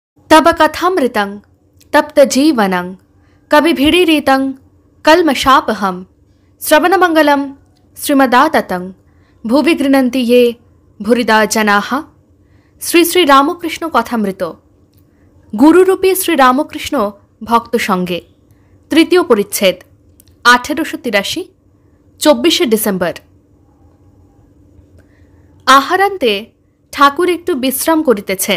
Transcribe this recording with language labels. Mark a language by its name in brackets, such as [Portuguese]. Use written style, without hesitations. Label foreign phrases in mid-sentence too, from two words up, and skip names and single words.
[Sanskrit] तब कथामृतं तप्तजीवनं कविभिरीरितं कल्मषापहं श्रवणमंगलं श्रीमदाततं भुवि गृह्णन्ति ये भूरिदा जनाः। [Bangla] শ্রী শ্রী রামকৃষ্ণ কথামৃত। গুরুরূপী শ্রী রামকৃষ্ণ ভক্ত সঙ্গে, তৃতীয় পরিচ্ছেদ, 1883, 24শে ডিসেম্বর। আহারান্তে ঠাকুর একটু বিশ্রাম করিতেছেন।